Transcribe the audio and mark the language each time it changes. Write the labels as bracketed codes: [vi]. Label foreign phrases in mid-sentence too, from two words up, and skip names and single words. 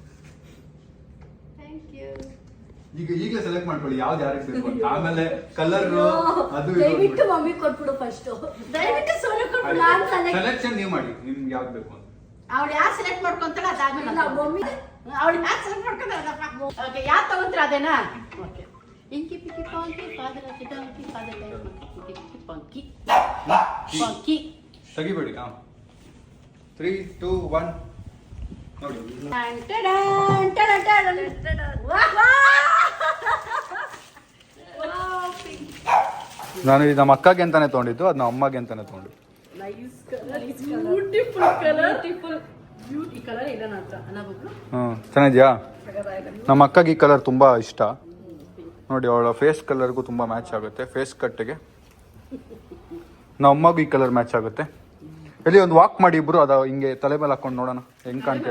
[kn] ಈಗಲೇ ಸೆಲೆಕ್ಟ್ ಮಾಡ್ಕೊಳ್ಳಿ ಯಾವ್ದು ಯಾರಿಗೆ ಬೇಕು ಅಂತ. ಆಮೇಲೆ ಕಲರ್ ಅದು ದಯವಿಟ್ಟು ಮಮ್ಮಿ ಕೊಟ್ಬಿಡು ಫಸ್ಟ್. ದಯವಿಟ್ಟು ಸೋನು ಕೊಟ್ಬಿಡು. ನಾನು ಸೆಲೆಕ್ಷನ್ ನೀವು ಮಾಡಿ, ನಿಮ್ಗೆ ಯಾವ್ದು ಬೇಕು ಅಂತ. ಅವ್ಳು ಯಾರು ಸೆಲೆಕ್ಟ್ ಮಾಡ್ಕೊಂತಾಳೆ ಅದಾದ್ಮೇಲೆ ನಾವು ಮಮ್ಮಿ ಅವ್ಳು ಯಾರು ಸೆಲೆಕ್ಟ್ ಮಾಡ್ಕೊಂತಾಳೆ. ಓಕೆ, ಯಾರು ತಗೊಂತೀರ ಅದೇನಾ? ಓಕೆ, [en] Inky Pinky Ponky, father of the donkey, father of the monkey, Inky Pinky Ponky. Ponky. [kn] ತೆಗಿಬೇಡಿ. 3, 2, 1 ನೋಡಿ. Dun, dun, dun, dun, dun, dun, dun. [en] Wow! Wow, pink. [kn] ನಾನು ಇದು ನಮ್ಮ ಅಕ್ಕಗೆ ಅಂತಾನೆ ತೊಗೊಂಡಿದ್ದು, ಅದು ನಮ್ಮ ಅಮ್ಮಗೆ ಅಂತಾನೆ ತೊಗೊಂಡು. [en] Nice color, beautiful color. Beauty color [kn] ಇಲ್ಲ ನನ್ನ ಹತ್ರ ಅಲ್ಲ ಬಬ್ಲು. ಚೆನ್ನಾಗಿದ್ಯಾ? ನಮ್ಮ ಅಕ್ಕಗೆ ಈ ಕಲರ್ ತುಂಬ ಇಷ್ಟ ನೋಡಿ. ಅವಳ ಫೇಸ್ ಕಲರ್ಗೂ ತುಂಬ ಮ್ಯಾಚ್ ಆಗುತ್ತೆ, ಫೇಸ್ ಕಟ್ಟಿಗೆ. ನಮ್ಮ ಅಮ್ಮಗೂ ಈ ಕಲರ್ ಮ್ಯಾಚ್ ಆಗುತ್ತೆ. ಎಲ್ಲಿ ಒಂದು ವಾಕ್ ಮಾಡಿ ಇಬ್ರು, ಅದು ಹಿಂಗೆ ತಲೆ ಮೇಲೆ ಹಾಕೊಂಡು ನೋಡೋಣ ಹೆಂಗೆ ಕಾಣ್ತೀರ.